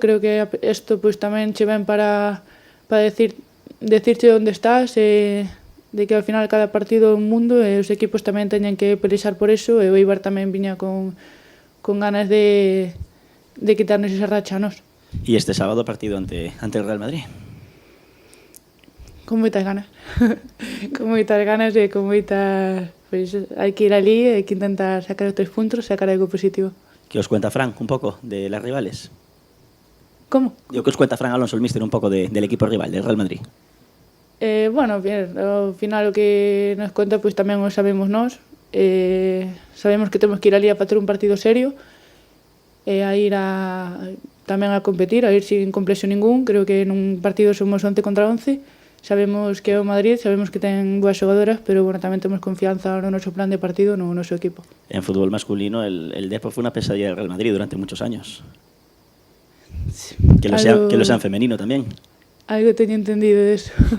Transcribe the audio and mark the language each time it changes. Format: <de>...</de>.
<gl>Creo que isto pois tamén che ven para decirche onde estás, de que ao final cada partido é un mundo e os equipos tamén teñen que pelexar por eso, e o Eibar tamén viña con ganas de quitarnos esa racha a nos. E este sábado partido ante el Real Madrid? Con moitas ganas. Con moitas ganas e con moitas... Pois hai que ir ali e hai que intentar sacar os 3 puntos, sacar algo positivo.</gl> <es>¿Qué os cuenta Fran un poco de las rivales? ¿Cómo? Digo, ¿qué os cuenta Fran Alonso, el míster, un poco del equipo rival, del Real Madrid?</es> <gl>Bueno, bien, ao final o que nos conta pois tamén o sabemos nós. Sabemos que temos que ir ali a facer un partido serio e a ir tamén a competir, a ir sin complexo ningún. Creo que nun partido somos 11 contra 11. Sabemos que é o Madrid, sabemos que ten boas xogadoras, pero bueno, tamén temos confianza no noso plan de partido, no noso equipo.</gl> <es>En fútbol masculino, el Depor fue una pesadilla del Real Madrid durante muchos años. Que lo sea en femenino también.</es> <gl>Algo teño entendido de eso.</gl>